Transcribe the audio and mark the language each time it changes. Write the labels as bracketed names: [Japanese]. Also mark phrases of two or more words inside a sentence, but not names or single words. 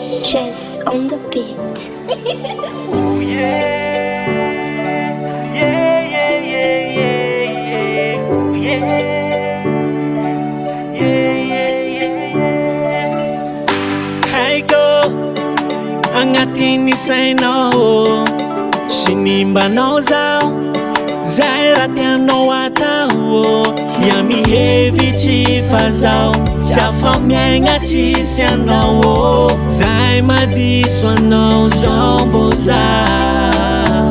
[English] Chess on the beat. Ooh, yeah. Yeah, yeah, yeah, yeah, yeah. Ooh, yeah. Yeah, yeah, yeah, yeah. [Malagasy] Haiko agnatiny sainao sy nimbanao zao zay raha tianao atao ia mihevitsy fa zao tsy afa miaigna tsisy anao zay madiso anao zao mbô zao